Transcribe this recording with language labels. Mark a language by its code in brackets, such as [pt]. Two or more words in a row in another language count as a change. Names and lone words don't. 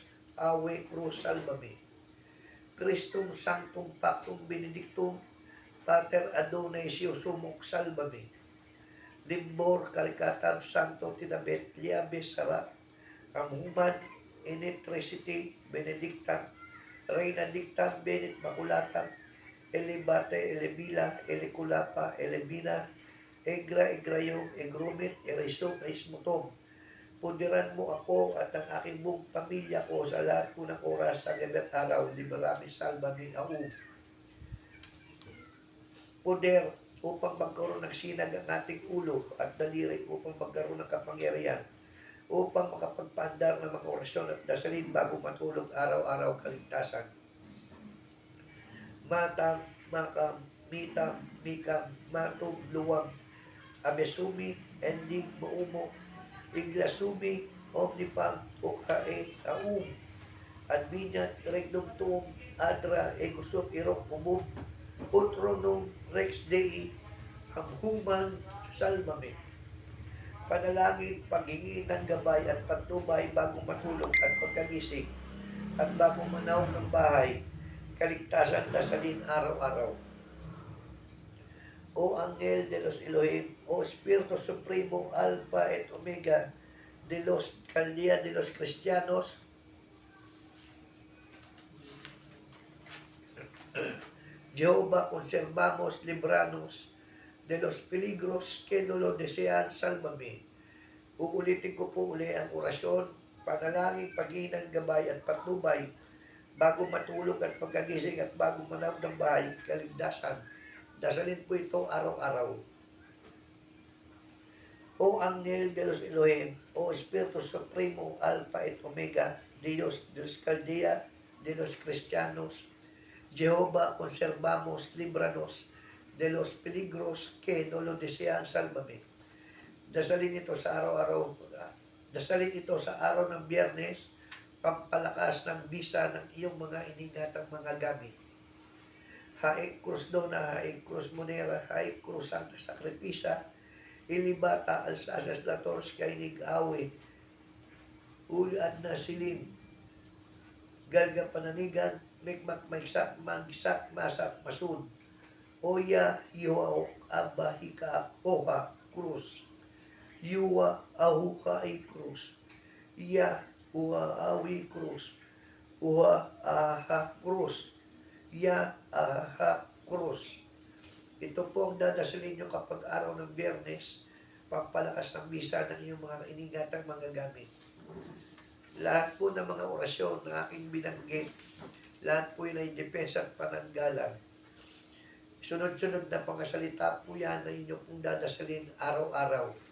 [tl] Awe Cruz Salvame Christum Sanctum Pactum Benedictum Pater Adonai Sumuk Salvame Limbor Kalikatam Santo Tinabet Liabe Sara Amhuman Initrecity Benedictam Reina Dictam Benit Maculatam Elebate Elebila Eleculapa Elebina Egra, Egrayong, Egrumit, Eresong, Eismutom. Pundiran mo ako at ang aking buong pamilya ko sa lahat po ng oras sa gabi at araw. Liberami, salvami, au. Poder upang magkaroon ng sinag ang ating ulo at daliri upang magkaroon ng kapangyarihan upang makapagpaandar ng mga orasyon at dasalin bago matulog araw-araw kaligtasan. Matang, makam, mitam, mikam, matog, luwag, Abesumi, Endig, Maumo, Iglasumi, Omnipang, Ukae, Aum, Adminat, Regnum Tuum, Adra, Egusot, Irok, Umum, Utronum, Rex Dei, Amhuman, Salmame. Panalangin, paghingi ng gabay at patnubay bago matulog at pagkagising at bago manawag ng bahay, kaligtasan dasalin araw-araw. [es] O Angel de los Elohim, O Espiritu Supremo, [la] Alpha et Omega [es] de los Caldea de los Cristianos, Jehová, conservamos, libranos de los peligros que no lo desean, salvame. [tl] Uulitin ko po uli ang orasyon, panalangin, paghinang gabay at patnubay bago matulog at pagkagising at bago manawag ng bahay, kaligtasan. Dasalin po ito araw-araw. [es] O Angel de los Elohim, O Espiritu Supremo, [la] Alpha et Omega, [es] Dios de los Caldea, de los Cristianos, Jehová, conservamos, libranos de los peligros que no lo desean, salvame. [tl] Dasalin ito sa araw-araw. Dasalin ito sa araw ng Biyernes, pampalakas ng bisa ng iyong mga iningatang mga gamit. Haik Cruz Dona, Haik Cruz Monera, Haik Cruz Santa Sacripisa, Ilibata, Alsasas Lators, Kainig Awe, Uliad na Silim, Galga Pananigan, Mikmak Maiksak, Magisak, Masak, Masud, Oya, Yuaok, Abba, Hika, Poha, Cruz, Yuwa, Ahuka, I Cruz, Ya, Uha, Awi, Cruz, Uha, Aha, Cruz, Ya, Aha, Cruz. Ito po ang dadasalin nyo kapag araw ng Biyernes, pampalakas ng misa ng iyong mga inigatang mga gamit. Lahat po ng mga orasyon na aking binanggit, lahat po yun ay depensa at pananggalang. Sunod-sunod na pangasalita po yan na inyong pong dadasalin araw-araw.